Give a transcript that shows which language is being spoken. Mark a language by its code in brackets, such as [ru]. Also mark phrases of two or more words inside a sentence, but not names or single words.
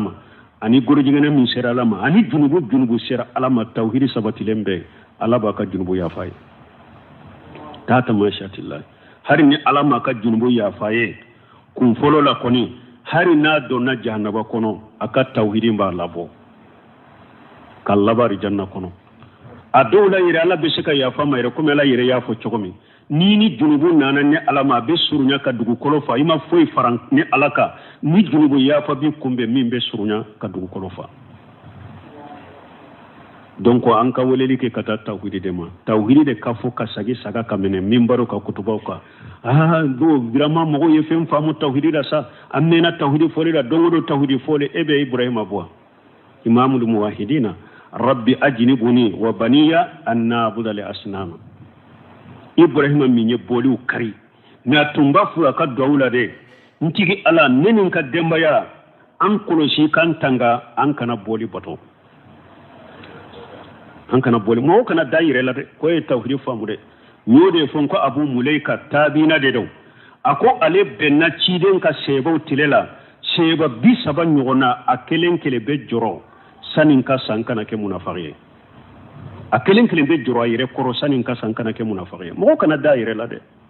[bm] ma ani gorojigɛnɛ min sera ala ma ani junubu sera ala ma tawhidi sabatilen bɛɛ ala b'a ka junubu yafa ye tata mashatillah hari ni ala ma ka junubu yafa ye kun fɔlɔ la kɔni hari n'a donna jahannaba kɔnɔ a ka tawhidi b'a labɔ ka labari janna kɔnɔ a dɔw la yɛrɛ ala bɛ se ka yafa ma yɛrɛ komi ala yɛrɛ y'a fɔ cogo min ni junubu nana ni ala ma a bɛ surunya ka dugukolo fa i ma foyi fara ni ala ka ni junubu yafa bi kunbɛn min bɛ surunya ka dugukolo fa donc an ka weleli kɛ ka taa tawhidi de ma tawhidi de ka fɔ ka sagi saga ka minɛ minbaro ka kutubaw kan do vraiment mɔgɔw ye fɛn faamu tawhidi la sa an mɛnna tawhidi fɔli la don o don tawhidi fɔli e bɛ ibrahima bɔ [ar] إمام الموحدين ربي اجنبني وبني أن نعبد الأصنام [bm] ibrahima min ye boliw kari mais a tun b'a fɔ a ka duwawu la de n tigi ala ne ni n ka denbaya an kɔlɔsi k'an tanga an kana boli bato an kana boli mɔgɔw kana da yɛrɛ la dɛ ko ye tawhidi faamu dɛ n y'o de fɔ ko abu mulayka taabina de don a ko ale bɛnna ciden ka sɛbaw tile la sɛba 30 ɲɔgɔn na a kelen kelen bɛ jɔrɔ sani ka san kana kɛ munafaki ye a kelen kelen bɛ jɔrɔ a yɛrɛ kɔrɔ sani ka san kana kɛ munafaki ye mɔgɔw kana da yɛrɛ la dɛ